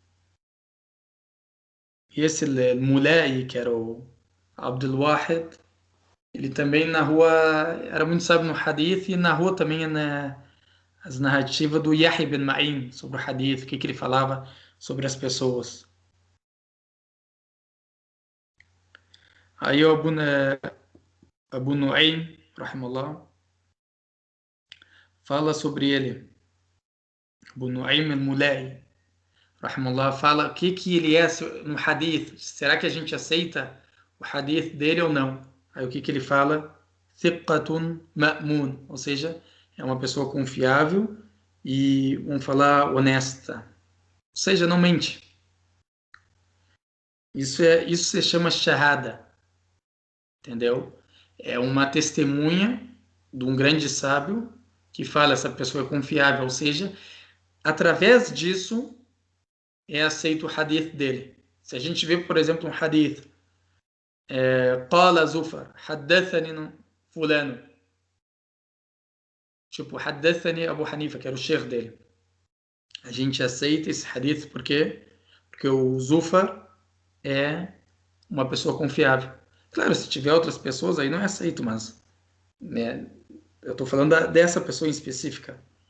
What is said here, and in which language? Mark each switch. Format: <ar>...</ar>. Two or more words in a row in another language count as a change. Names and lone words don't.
<pt>E esse Mulai, que era o Abdul Wahid, ele também na rua era muito sábio no hadith e na rua também as narrativas do Yahya ibn Ma'in sobre o hadith, o que ele falava sobre as pessoas. Aí o Abu Nu'aym, rahimahullah, fala sobre ele. Abu Nu'aym al-Mulai, rahimahullah, fala o que ele é no hadith. Será que a gente aceita o hadith dele ou não? Aí o que ele fala?</pt> <ar>ثقة مأمون,</ar> <pt>ou seja, é uma pessoa confiável e, vamos falar, honesta. Ou seja, não mente. Isso se chama shahada, entendeu? É uma testemunha de um grande sábio que fala essa pessoa é confiável, ou seja, através disso é aceito o hadith dele. Se a gente vê, por exemplo, um hadith,</pt> <ar>قال زفر حدثني</ar> <pt>fulano, tipo,</pt> <ar>حدثني Abu Hanifa,</ar> <pt>que era o sheikh dele. A gente aceita esse hadith por quê? Porque o Zufar é uma pessoa confiável. Claro, se tiver outras pessoas, aí não é aceito, mas né, eu estou falando dessa pessoa em específica.</pt>